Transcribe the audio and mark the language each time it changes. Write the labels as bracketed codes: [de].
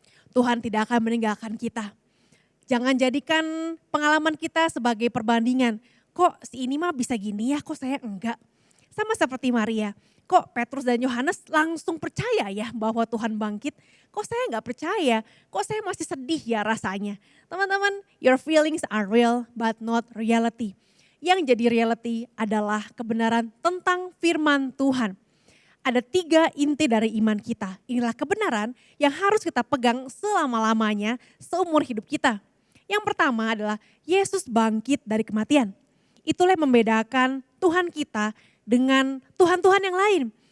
[id] Tuhan tidak akan meninggalkan kita. Jangan jadikan pengalaman kita sebagai perbandingan. Kok si ini mah bisa gini ya, kok saya enggak. Sama seperti Maria, kok Petrus dan Yohanes langsung percaya ya bahwa Tuhan bangkit. Kok saya nggak percaya, kok saya masih sedih ya rasanya. [en] Teman-teman, your feelings are real but not reality. [id] Yang jadi reality adalah kebenaran tentang firman Tuhan. Ada 3 inti dari iman kita. Inilah kebenaran yang harus kita pegang selama-lamanya seumur hidup kita. Yang pertama adalah Yesus bangkit dari kematian. Itulah yang membedakan Tuhan kita dengan Tuhan-Tuhan yang lain.